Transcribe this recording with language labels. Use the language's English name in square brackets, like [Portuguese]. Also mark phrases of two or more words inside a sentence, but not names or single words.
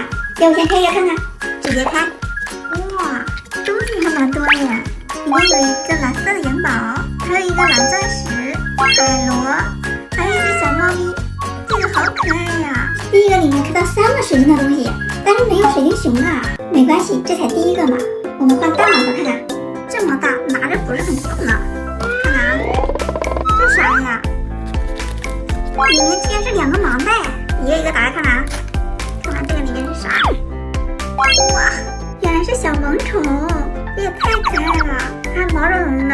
[Chinese] 要不先開一個看看？直接開。哇，東西還蠻多呀。裡面有一個藍色的元寶，還有一個藍鑽石、海螺，還有一隻小貓咪。這個好可愛呀！第一個裡面開到3個水晶的東西，但是沒有水晶熊啊。沒關係，這才第一個嘛。我們換大盲盒看看，這麼大拿着不是很重呢。看看啊，這啥呀？裡面竟然是2個盲袋，一個一個打開看看啊。看看這個裡面是啥？哇，原來是小萌寵，這也太可愛了，還毛茸茸的。